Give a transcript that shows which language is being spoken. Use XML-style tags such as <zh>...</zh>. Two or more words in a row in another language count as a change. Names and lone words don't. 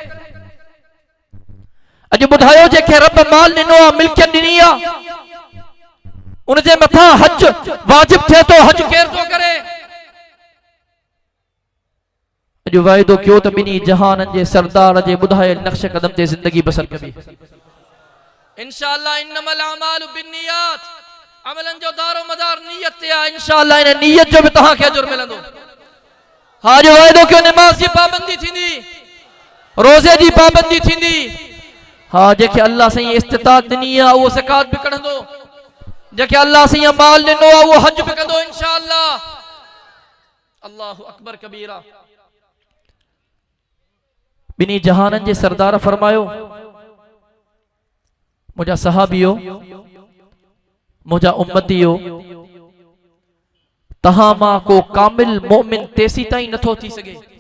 <sd>अॼु ॿुधायो जंहिंखे रब माल ॾिनो आहे, मिल्कियत ॾिनी आहे, उन जे मथां हज वाजिब थिए थो, हज केर तो करे? अॼु वाइदो कयो त ॿिन्ही जहाननि जे सरदार जे ॿुधायल नक्श कदम ते ज़िंदगी बसर कबी।</sd> <ar>إن شاء الله إنما الأعمال بالنيات,</ar> <sd>अमलन जो दारो मदार नियत ते आहे। इंशाअल्लाह इन नियत जो भी तहां खे अजर मिलंदो। हां, जो वाइदो कयो नमाज जी पाबंदी थींदी, रोज़े जी पाबंदी थींदी। हां, जेके अल्लाह सही इस्तिताअत ॾिनी आहे उहो ज़कात भी कढंदो, जेके अल्लाह सही माल ॾिनो आहे उहो हज भी कंदो इंशाअल्लाह।</sd> <ar>الله أكبر كبيرا.</ar> <sd>ॿिन्ही जहाननि जे सरदार फरमायो, मुझा सहाबियो, मुझा उम्मतियो, तहां मां को कामिल मोमिन तेसी ताईं नथो थी सके।</sd>